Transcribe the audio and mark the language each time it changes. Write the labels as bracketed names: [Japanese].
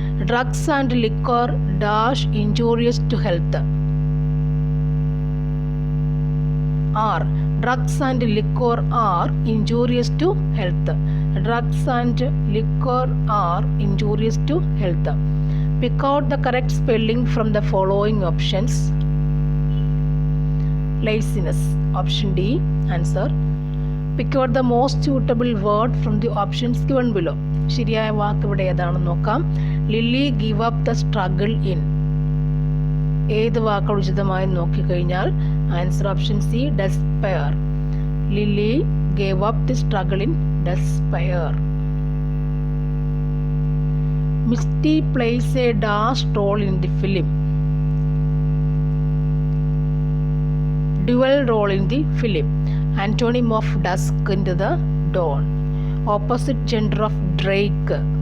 [English] Drugs and liquor dash injurious to health. Are. Drugs and liquor are injurious to health. Drugs and liquor are injurious to health. Pick out the correct spelling from the following options. Laziness. Option D. Answer. Pick out the most suitable word from the options given below. [Malayalam] ശരിയായ വാക്ക് ഇവിടെ ഏതാണെന്ന് നോക്കാം. [English] Lily give up the struggle in. [Malayalam] ഏത് വാക്ക് ഉചിതമായി നോക്കിക്കഴിഞ്ഞാൽ [English] Answer option C despair. Lily gave up the struggle in despair. Misty plays a dash role in the film. Dual role in the film. Antonym of dusk into the dawn. Opposite gender of Drake.